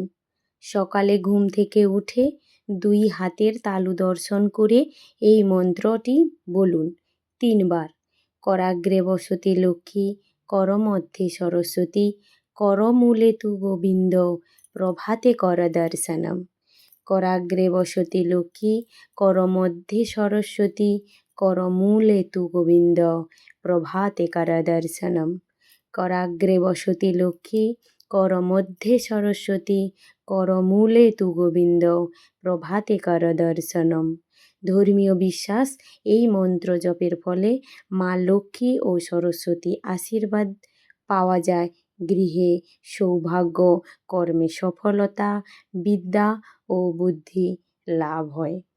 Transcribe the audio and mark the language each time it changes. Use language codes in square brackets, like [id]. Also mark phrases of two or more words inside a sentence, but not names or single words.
[bn] সকালে ঘুম থেকে উঠে 2 হাতের তালু দর্শন করে এই মন্ত্রটি বলুন 3 বার। [sa] করাগ্রে বসতি লক্ষ্মী, করমধ্যে সরস্বতী, করমূলে তু গোবিন্দ, প্রভাতে কর দর্শনম। कराग्रे वसति लक्ष्मी, करमध्ये सरस्वती, करमूले तु गोविन्द, प्रभाते करदर्शनम्। कराग्रे वसति लक्ष्मी, करमध्ये सरस्वती, करमूले तु गोविन्द, প্রভাতে কর দর্শনম। [bn] ধর্মীয় বিশ্বাস, এই মন্ত্র জপের ফলে মা লক্ষ্মী ও সরস্বতী আশীর্বাদ পাওয়া যায়। গৃহে সৌভাগ্য, কর্মে সফলতা, বিদ্যা ও বুদ্ধি লাভ হয়।